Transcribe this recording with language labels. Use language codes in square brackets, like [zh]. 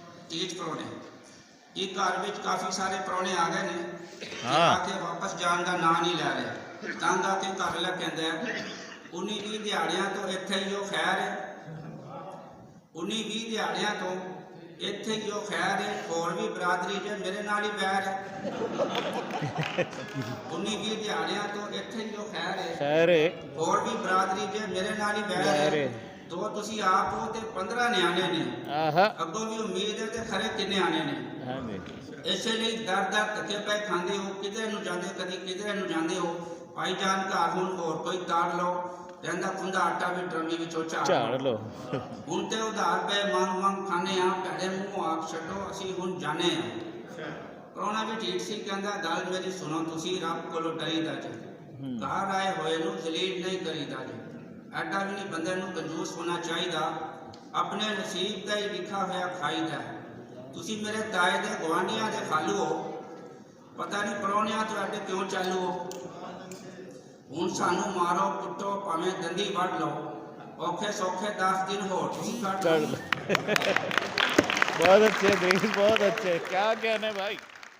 [pa] तीज परौने, एक घर में काफ़ी सारे परौने आ गए ने, आके वापस जान का ना नहीं लै रहे। तंग आके घर वाला कहता, 19-20 दिहाड़ियां तो इत्थे ही हो खैर है, 19-20 दिहाड़ियां तो ਇੱਥੇ ਹੀ ਉਹ ਖੈਰ ਹੈ, ਹੋਰ ਵੀ ਬਰਾਦਰੀ ਜੇ ਮੇਰੇ ਨਾਲ ਹੀ ਬੈਰ ਹੈ 19-20 ਦਿਹਾੜਿਆਂ ਤੋਂ ਇੱਥੇ ਹੀ ਉਹ ਖੈਰ ਹੈ, ਸਾਰੇ ਹੋਰ ਵੀ ਬਰਾਦਰੀ ਜੇ ਮੇਰੇ ਨਾਲ ਹੀ ਬੈਰ ਹੈ। ਦੋ ਤੁਸੀਂ ਆਪ ਹੋ ਤੇ 15 ਨਿਆਣੇ ਨੇ, ਆਹਾ ਅੱਗੋਂ ਵੀ ਉਮੀਦ ਹੈ ਤੇ ਖਰੇ ਕਿੰਨੇ ਆਣੇ ਨੇ। ਹਾਂਜੀ ਇਸੇ ਲਈ ਦਰ ਧੱਕੇ ਪੈ ਖਾਂਦੇ ਹੋ, ਕਿਧਰੇ ਨੂੰ ਜਾਂਦੇ, ਕਦੀ ਕਿਧਰੇ ਨੂੰ ਜਾਂਦੇ ਹੋ। ਭਾਈ ਜਾਨ ਘਰ ਹੁਣ ਹੋਰ ਕੋਈ ਤਾੜ ਲਓ, ਰਹਿੰਦਾ ਖੁੰਦਾ ਆਟਾ ਵੀ ਟਰਮੀ ਵਿੱਚੋਂ ਝਾੜ ਲਓ। ਹੁਣ ਤੇ ਉਧਾਰ ਪੈ ਮੰਗ ਖਾਣੇ ਆ, ਭੈੜੇ ਮੂੰਹ ਆਖ ਛੱਡੋ, ਅਸੀਂ ਹੁਣ ਜਾਣੇ ਆ। ਪ੍ਰਾਹੁਣਾ ਵੀ ਠੀਕ ਸੀ, ਕਹਿੰਦਾ ਗੱਲ ਮੇਰੀ ਸੁਣੋ ਤੁਸੀਂ, ਰੱਬ ਕੋਲੋਂ ਡਰੀਦਾ ਜੀ, ਘਰ ਆਏ ਹੋਏ ਨੂੰ ਜਲੀਲ ਨਹੀਂ ਕਰੀਦਾ ਜੀ। ਐਡਾ ਵੀ ਨਹੀਂ ਬੰਦੇ ਨੂੰ ਕੰਜੂਸ ਹੋਣਾ ਚਾਹੀਦਾ, ਆਪਣੇ ਨਸੀਬ ਦਾ ਹੀ ਲਿਖਾ ਹੋਇਆ ਖਾਈਦਾ। ਤੁਸੀਂ ਮੇਰੇ ਤਾਏ ਦੇ ਗੁਆਂਢੀਆਂ ਦੇ ਖਾਲੂ ਹੋ, ਪਤਾ ਨਹੀਂ ਪ੍ਰਾਹੁਣਿਆਂ ਤੁਹਾਡੇ ਕਿਉਂ ਚਾਲੂ ਹੋ। ਹੁਣ ਸਾਨੂੰ ਮਾਰੋ ਕੁੱਟੋ ਭਾਵੇਂ ਦੰਦੀ ਵੱਢ ਲਓ, ਔਖੇ ਸੌਖੇ 10 ਦਿਨ ਹੋਰ ਤੁਸੀਂ ਕੱਢ ਲਓ। [hi] बहुत अच्छे दृश्य, बहुत अच्छे, क्या कहने भाई।